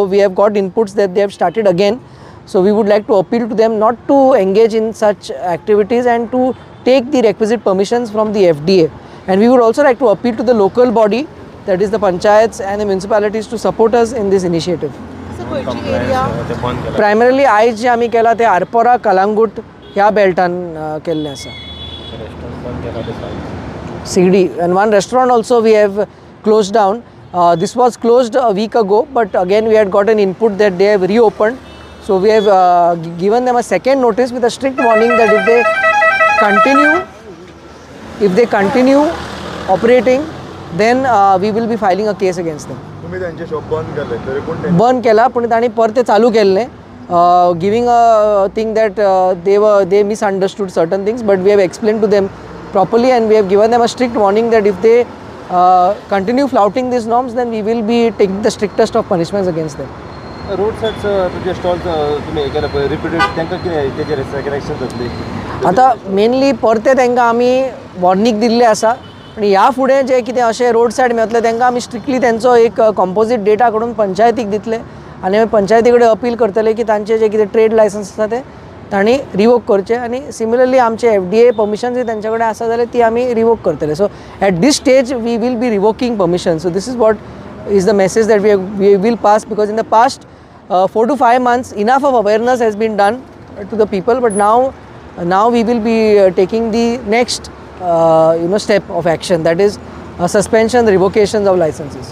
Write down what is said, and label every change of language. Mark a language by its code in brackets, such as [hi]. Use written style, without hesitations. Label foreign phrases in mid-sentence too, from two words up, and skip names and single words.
[en] We have got inputs that they have started again, so we would like to appeal to them not to engage in such activities and to take the requisite permissions from the FDA. And we would also like to appeal to the local body, that is the panchayats and the municipalities, to support us in this initiative. [kok] Primarily आयज जे आमी केला ते आरपोरा कलांगूट ह्या बेल्टान केल्लें आसा. [en] CD, and one restaurant also we have closed down. This was closed a week ago, but again we had got an input that they have reopened. So we have given them a second notice with a strict warning that if they continue operating, then we will be filing a case against them. [mr] तुम्ही त्यांचे शॉप बंद केले तरी पण [kok] बंद केला, पण तांणी परत ते चालू केल्ले, [en] giving a thing that they misunderstood certain things, but we have explained to them properly and we have given them a strict warning that if they continue flouting these norms, then we will be taking the strictest of punishments against them. road side [kok] तुझे स्टॉल तुम्ही हे केलं रिपीटेड तांकां कितें तेजेर [en] second action [kok] जातली. आता मेनली परते तांकां आमी वॉर्निंग दिल्ले आसा, आनी ह्या फुडें जे कितें अशें [en] road side [kok] मेळटलें तांकां आमी स्ट्रिक्टली तेंचो एक [en] composite data [kok] कडून पंचायतीक दितले, आनी आमी पंचायती कडेन अपील करतले की तांचे जे कितें [en] trade license [kok] आसा ते तांणी रिवोक करचे, आनी सिमिलरली आमचे FDA परमिशन्स तेंच्या कडेन आसा जाल्यार ती आमी रिवोक करतले. [en] So at this stage we will be revoking permission. So this is what is the message that we will pass, because in the past 4 to 5 months enough of awareness has been done to the people, but now we will be taking the next step of action, that is suspension, revocations of licenses.